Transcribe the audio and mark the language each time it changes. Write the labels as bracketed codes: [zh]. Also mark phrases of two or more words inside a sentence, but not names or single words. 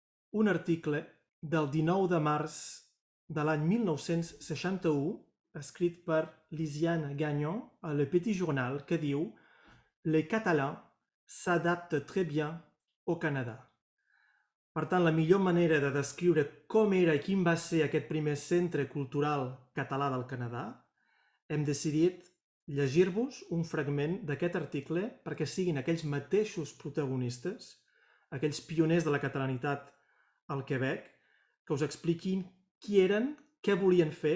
[ca] un article del 19 de març de l'any 1961, escrit per Lisiane Gagnon a Le Petit Journal, que diu [fr] «Les Catalans s'adaptent très bien au Canada». [ca] Per tant, la millor manera de descriure com era i quin va ser aquest primer centre cultural català del Canadà, hem decidit llegir-vos un fragment d'aquest article perquè siguin aquells mateixos protagonistes, aquells pioners de la catalanitat al Quebec, que us expliquin qui eren, què volien fer.